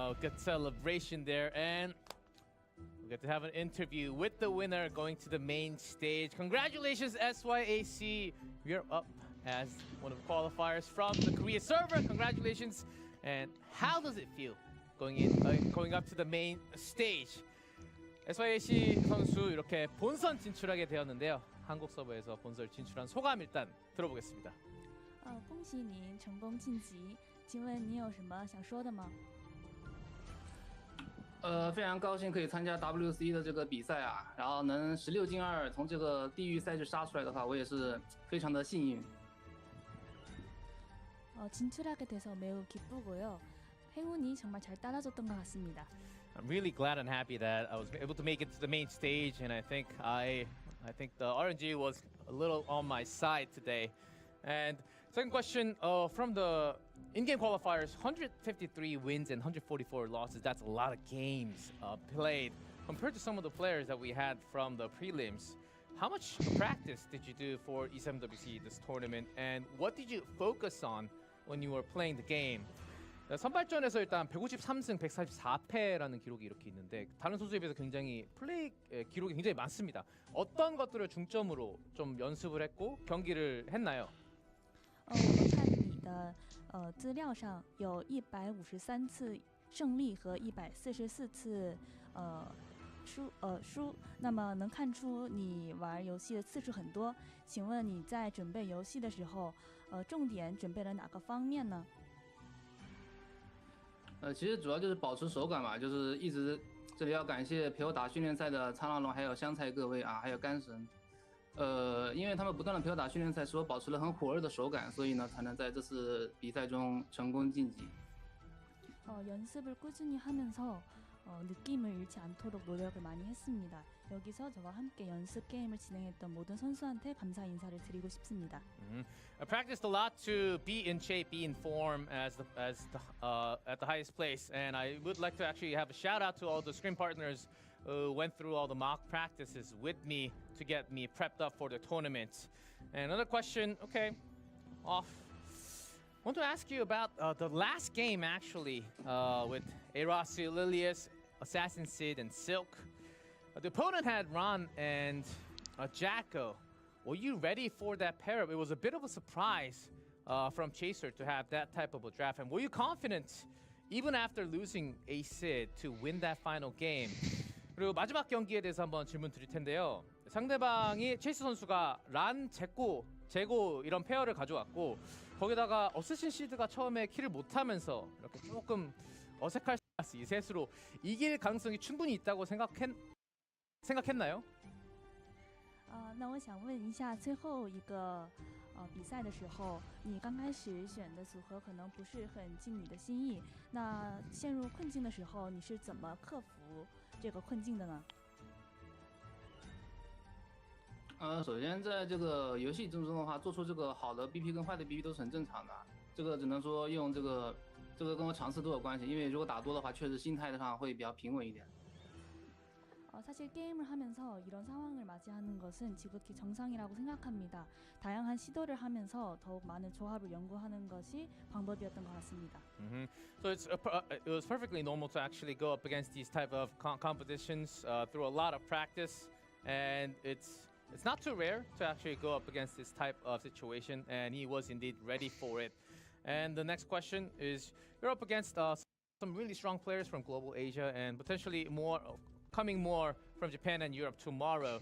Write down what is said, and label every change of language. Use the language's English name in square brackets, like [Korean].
[English] Good celebration there, and we get to have an interview with the winner going to the main stage. Congratulations, SYAC. You're up as one of the qualifiers from the Korea server. Congratulations. And how does it feel going up to the main stage? [Korean] SYAC 선수 이렇게 본선 진출하게 되었는데요. 한국 서버에서 본선 진출한 소감 일단 들어보겠습니다. [Chinese] 恭喜您成功晋级，请问你有什么想说的吗？非常高兴可以参加 WC 的这个比赛啊，然后能16进2从这个地狱赛事杀出来的话，我也是非常的幸运。 [Korean] 진출하게 돼서 매우 기쁘고요. 행운이 정말 잘 따라줬던 것 같습니다. [English] I'm really glad and happy that I was able to make it to the main stage, and I think the RNG was a little on my side today. And second question, from the in-game qualifiers, 153 wins and 144 losses. That's a lot of games played compared to some of the players that we had from the prelims. How much practice did you do for E7WC this tournament, and what did you focus on when you were playing the game? [Korean] 선발전에서 일단 153승 144패라는 기록이 이렇게 있는데 다른 선수에 비해서 굉장히 플레이 기록이 굉장히 많습니다. 어떤 것들을 중점으로 좀 연습을 했고 경기를 했나요? [Chinese] 我看你的资料上有153次胜利和144次输，那么能看出你玩游戏的次数很多。请问你在准备游戏的时候，重点准备了哪个方面呢？其实主要就是保持手感嘛，就是一直这里要感谢陪我打训练赛的苍狼龙还有香菜各位啊，还有干神，因为他们不断的陪我打训练赛，使我保持了很火热的手感，所以呢才能在这次比赛中成功晋级。 [Korean] 연습을 꾸준히 하면서 느낌을 잃지 않도록 노력을 많이 했습니다. 여기서 저와 함께 연습 게임을 진행했던 모든 선수한테 감사 인사를 드리고 싶습니다. [English] I practiced a lot to be in shape, be in form at the highest place, and I would like to actually have a shout out to all the scrim partners who went through all the mock practices with me to get me prepped up for the tournament. And another question, okay, off. I want to ask you about the last game actually with Erasi, Lilius, Assassin Sid, and Silk. The opponent had Ron and Jacko. Were you ready for that pair-up? It was a bit of a surprise from Chaser to have that type of a draft. And were you confident, even after losing a Sid, to win that final game? [Korean] 그리고 마지막 경기에 대해서 한번 질문 드릴 텐데요. 상대방이 체이스 선수가 란, 제고 이런 페어를 가져왔고 거기다가 어쌔신 시드가 처음에 킬을 못하면서 이렇게 조금 어색할 이 셋으로 이길 가능성이 충분히 있다고 생각했나요? [Chinese] 那我想问一下，最后一个比赛的时候，你刚开始选的组合可能不是很尽你的心意。那陷入困境的时候，你是怎么克服这个困境的呢？首先在这个游戏中的话，做出这个好的 BP 跟坏的 BP 都是很正常的。这个只能说用这个跟我尝试都有关系。因为如果打多的话，确实心态上会比较平稳一点。 [Korean] 사실 게임을 하면서 이런 상황을 맞이하는 것은 지극히 정상이라고 생각합니다. 다양한 시도를 하면서 더욱 많은 조합을 연구하는 것이 방법이었던 것 같습니다. [English] So it was perfectly normal to actually go up against these type of competitions through a lot of practice, and it's not too rare to actually go up against this type of situation, and he was indeed ready for it. And the next question is, you're up against some really strong players from global Asia and potentially coming more from Japan and Europe tomorrow.